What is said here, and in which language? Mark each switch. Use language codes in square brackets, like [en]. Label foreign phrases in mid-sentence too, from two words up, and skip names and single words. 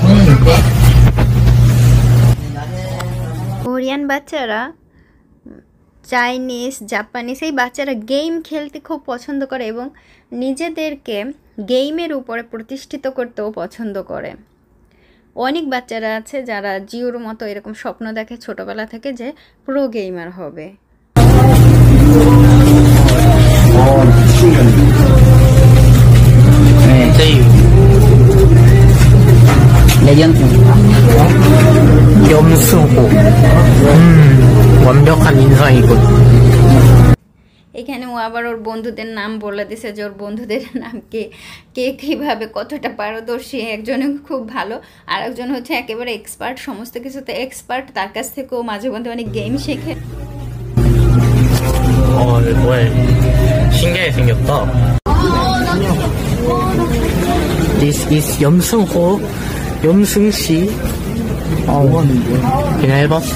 [bn] কোরিয়ান বাচ্চারা চাইনিজ, জাপানিজ এই বাচ্চারা গেম খেলতে খুব পছন্দ করে এবং নিজেদেরকে গেমের উপরে প্রতিষ্ঠিত করতেও পছন্দ করে। অনেক বাচ্চারা আছে যারা জিওর মতো এরকম স্বপ্ন দেখে ছোটবেলা থেকে যে [en] pro gamer [bn] হবে। [ko] 염수호. 완벽한 인상이군. [bn] এখানে ও আবার ওর বন্ধুদের নাম বলে দিছে যে ওর বন্ধুদের নাম কে কে কীভাবে কতটা পারদর্শী। একজনে খুব ভালো, আর একজন হচ্ছে একেবারে এক্সপার্ট, সমস্ত কিছুতে এক্সপার্ট। তার কাছ থেকেও মাঝে মধ্যে অনেক গেম শেখে। [ko] 뭐야. 신기하게 생겼다. [en] This is 염승호. [ko] 염승씨. 그냥 해봤어.